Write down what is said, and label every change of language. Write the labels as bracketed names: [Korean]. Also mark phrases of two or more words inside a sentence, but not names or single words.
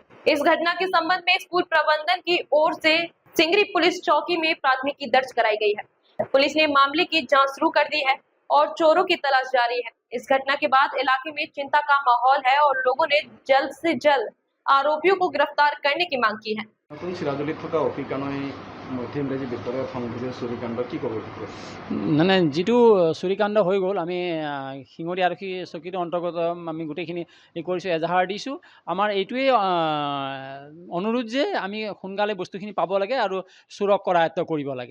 [Hindi] इस घटना के संबंध में स्कूल प्रबंधन की ओर से सिंगरी पुलिस चौकी में प्राथमिकी दर्ज कराई गई है। पुलिस ने मामले की जांच शुरू कर दी है और चोरों की तलाश जारी है। इस घटना के बाद इलाके में चिंता का माहौल है और लोगों ने जल्द से जल्द आरोपियों को गिरफ्तार करने की मांग की है। [Assamese] নতুন সিরাজুলিত থকা অপিকানৈ মধ্য ইংৰাজী বিদ্যালয়ত সংঘটিত চুৰিকাণ্ড কি ক'ব বিচাৰে? মানে যিটো চুৰিকাণ্ড হৈ গ'ল, আমি শিঙৰি আৰক্ষী চকীৰ অন্তৰ্গত আমি গোটেইখিনি কৰিছোঁ, এজাহাৰ দিছোঁ। আমাৰ এইটোৱেই অনুৰোধ যে আমি সোনকালে বস্তুখিনি পাব লাগে আৰু চোৰক কৰায়ত্ব কৰিব লাগে।